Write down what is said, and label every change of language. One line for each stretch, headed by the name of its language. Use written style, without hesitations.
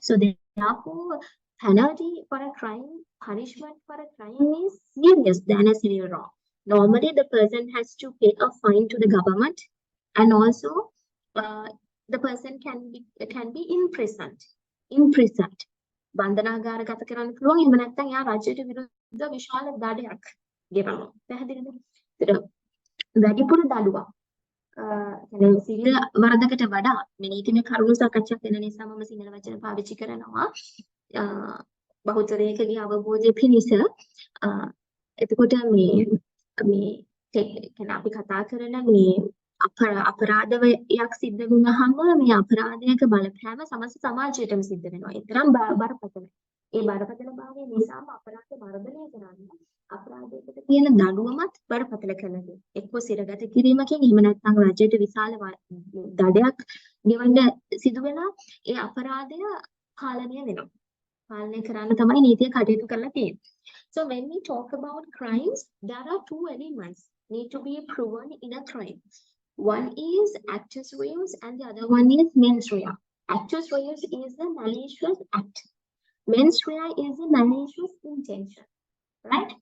English: So therefore, penalty for a crime, punishment for a crime is serious than a civil wrong. Normally, the person has to pay a fine to the government, and also the person can be imprisoned.
Sinhala: බන්ධනාගාරගත කරන්න පුළුවන්. එහෙම නැත්නම් යා රජයට විරුද්ධ විශාල දඩයක් ගෙවනවා. පැහැදිලිද? වැඩිපුර දඩුවම්. සිවිල් වරදකට වඩා මේ නීතිමය කරුණු සාකච්ඡා කරන නිසා මම සිංහල වචන පාවිච්චි කරනවා. බහුතරයකගේ අවබෝධය පිණිස. එතකොට මේ අපි කතා කරන මේ අපරාධයක් සිද්ධ වුණාම මේ අපරාධයක බලපෑම සමස්ත සමාජයටම සිද්ධ වෙනවා. ඒ තරම් බරපතලයි. ඒ බරපතලභාවය නිසාම අපරාධ මර්ධනය කරන්න අපරාධයකට තියෙන දඬුවමත් බරපතල කරනවා. එක්ක සිරගත කිරීමකින් එහෙම නැත්නම් රජයට විශාල දඩයක් ගෙවන්න සිදු වෙලා ඒ අපරාධය පාලනය වෙනවා. පාලනය කරන්න තමයි නීතිය කටයුතු කරලා තියෙන්නේ.
English: So when we talk about crimes, there are two elements need to be proven in a crime. One is actus reus and the other one is mens rea. Actus reus is the malicious act. Mens rea is the malicious intention, right?